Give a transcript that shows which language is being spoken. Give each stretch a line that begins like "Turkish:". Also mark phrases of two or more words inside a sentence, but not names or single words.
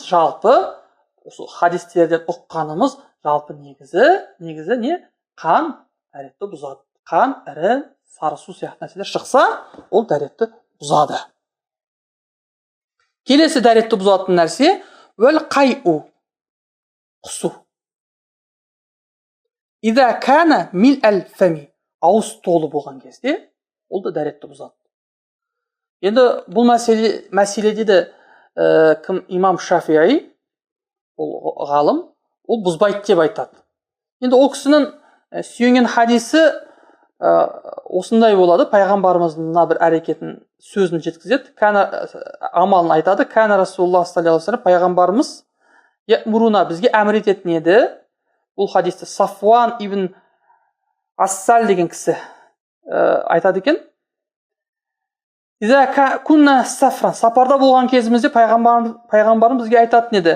Kazakh: Жалпы осы хадистерден ұққанымыз жалпы негізі не? Қан дәретті бұзады. Қан, ірі, сары су сияқты нәрселер шықса, ол дәретті бұзады. Келесі дәретті бұзатын нәрсе
Arabic: والقيء,
Kazakh: құсу.
Arabic: إذا كان ملء الفم,
Kazakh: ауыз толы болған кезде, ол да дәретті бұзады. Енді бұл мәселеде де кім? Имам Шафиғи, ол ғалым, ол бұзбайды деп айтады. Енді ол кісінің сүйенген хадисі осындай болады. Пайғамбарымыздың мына бір әрекетін, сөзін жеткізеді. Амалын айтады.
Arabic: كان رسول الله صلى الله عليه وسلم,
Kazakh: пайғамбарымыз муруна, бізге әмір ететін еді. Бұл хадисті Сафуан ибн Ассал деген кісі айтады екен.
Arabic: كنا سفرا,
Kazakh: сапарда болған кезімізде пайғамбарым бізге айтатын еді.